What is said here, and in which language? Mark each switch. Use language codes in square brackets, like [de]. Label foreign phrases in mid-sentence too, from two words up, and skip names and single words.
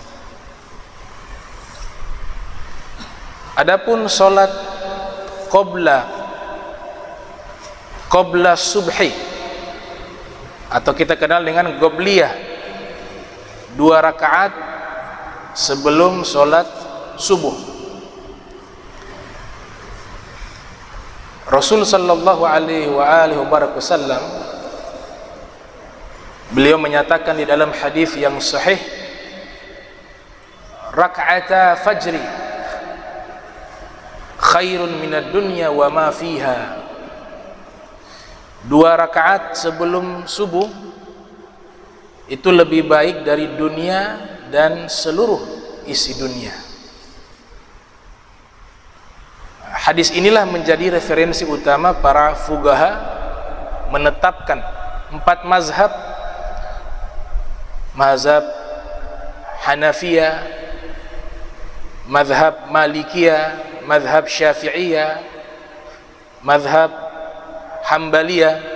[id] Adapun solat [ar] قبل الصبح, [id] atau kita kenal dengan qobliyah, 2 rakaat sebelum solat subuh. Rasul [ar] صلى الله عليه وسلم [id] beliau menyatakan di dalam hadis yang sahih, [ar] ركعتا الفجر خير من الدنيا وما فيها. [id] 2 rakaat sebelum subuh itu lebih baik dari dunia dan seluruh isi dunia. Hadis inilah menjadi referensi utama para fuqaha menetapkan 4 mazhab: mazhab Hanafiyah, mazhab Malikiyah, mazhab Syafi'iyah, mazhab Hambaliyah.